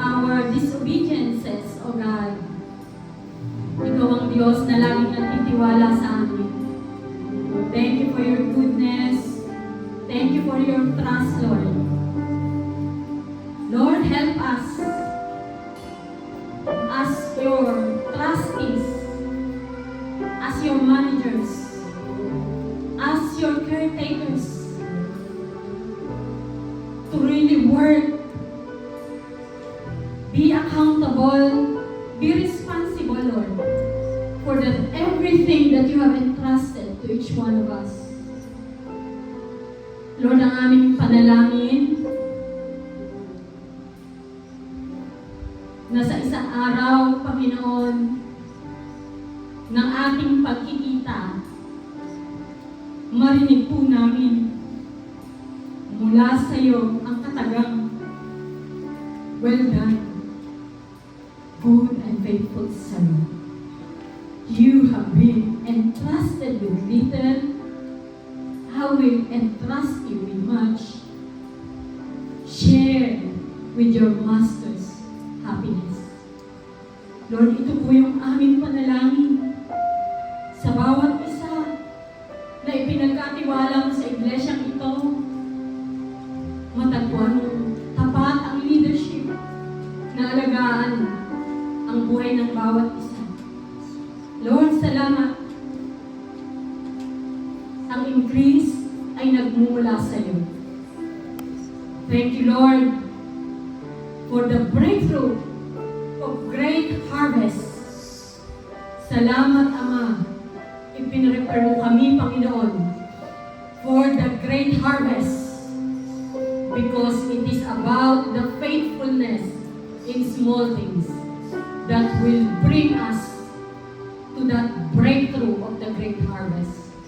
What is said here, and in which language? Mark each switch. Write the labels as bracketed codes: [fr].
[en] our disobediences, O God. [tl] Ikaw ang Diyos na laging nagtitiwala sa amin. [en] Thank you for your goodness. Thank you for your trust, Lord. Lord, help us as your trustees, as your managers, as your caretakers, to really work, be accountable, be responsible, Lord, for everything that you have entrusted to each one of us. [tl] Lord, ang aming panalangin na sa isang araw, Panginoon, ng ating pagkikita, marinig po namin mula sa iyo ang katagang, [en] well done, good and faithful servant. You have been entrusted with little, I will entrust you with much. Share with your master's happiness. [tl] Lord, ito po yung aming panalangin sa bawat isa na ipinagkatiwala mo sa iglesyang ito. Matagpuan mo tapat ang leadership na alagaan ang buhay ng bawat isa. Lord, salamat. Ang increase ay nagmumula sa iyo. [en] Thank you, Lord, for the breakthrough of great harvest. [tl] Salamat, Ama. Ipinrepare mo kami, Panginoon, [en] for the great harvest because it is about the faithfulness in small things that will bring us to that breakthrough of the great harvest.